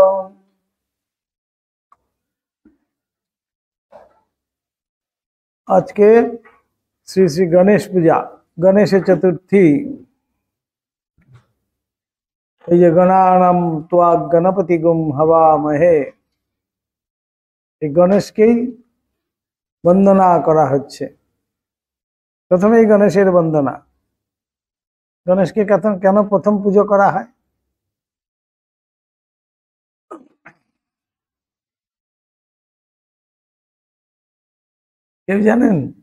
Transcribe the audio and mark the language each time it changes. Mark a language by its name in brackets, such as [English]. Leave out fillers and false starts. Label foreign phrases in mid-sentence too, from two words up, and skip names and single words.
[Bangla] আজ কে শ্রী শ্রী গণেশ পূজা গণেশ চতুর্থী [Sanskrit] ये गणानां त्वा गणपतिगुं हवामहे [Bangla] गणेशকেই বন্দনা করা হচ্ছে। প্রথমেই গণেশের বন্দনা। গণেশকে কেন প্রথম পুজো করা হয়? কেউ জানেন?